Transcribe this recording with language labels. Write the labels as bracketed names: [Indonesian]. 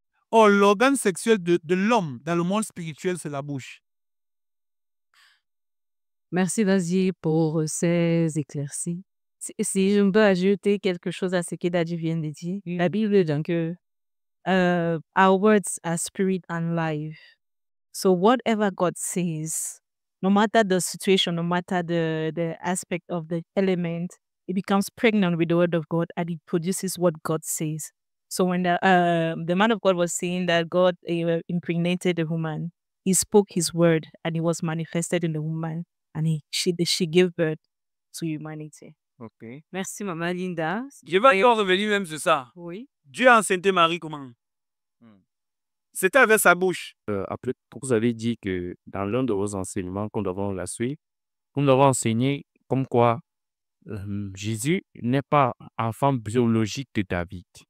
[French] Or, l'organe sexuel de l'homme dans le monde spirituel, c'est la bouche. Merci Nazier pour ces éclaircies. Si je peux ajouter quelque chose à ce que Daddy vient de dire, la Bible dit que [English] our words are spirit and life. So whatever God says, no matter the situation, no matter the aspect of the element, it becomes pregnant with the word of God and it produces what God says. So when the man of God was saying that God impregnated the woman, he spoke his word and it was manifested in the woman and she gave birth to humanity. Ok. [French] Merci Maman Linda. Je vais encore revenir même sur ça. Oui. Dieu a enceinté Marie comment? C'était avec sa bouche. Après, vous avez dit que dans l'un de vos enseignements qu'on doit la suivre, vous nous avez enseigné comme quoi Jésus n'est pas enfant biologique de David.